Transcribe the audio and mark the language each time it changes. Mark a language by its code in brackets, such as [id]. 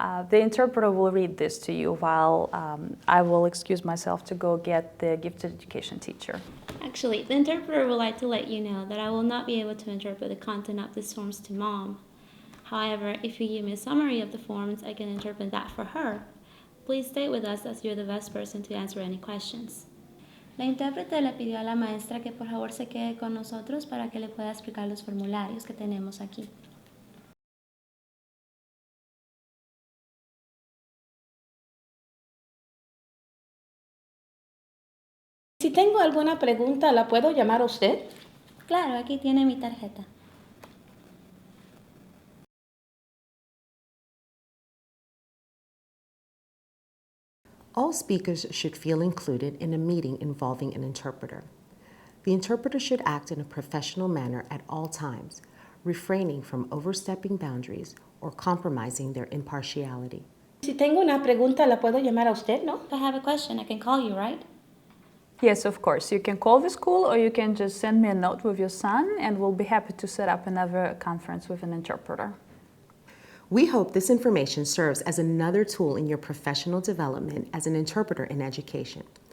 [en] The interpreter will read this to you while I will excuse myself to go get the gifted education teacher. Actually, the interpreter would like to let you know that I will not be able to interpret the content of these forms to Mom. However, if you give me a summary of the forms, I can interpret that for her. Please stay with us as you're the best person to answer any questions. [es] La intérprete le pidió a la maestra que por favor se quede con nosotros para que le pueda explicar los formularios que tenemos aquí. alguna pregunta, ¿la puedo llamar a usted? Claro, aquí tiene mi tarjeta. [en] All speakers should feel included in a meeting involving an interpreter. The interpreter should act in a professional manner at all times, refraining from overstepping boundaries or compromising their impartiality. [es] Si tengo una pregunta, ¿la puedo llamar a usted, no? [en] If I have a question, I can call you, right? Yes, of course. You can call the school or you can just send me a note with your son and we'll be happy to set up another conference with an interpreter. We hope this information serves as another tool in your professional development as an interpreter in education.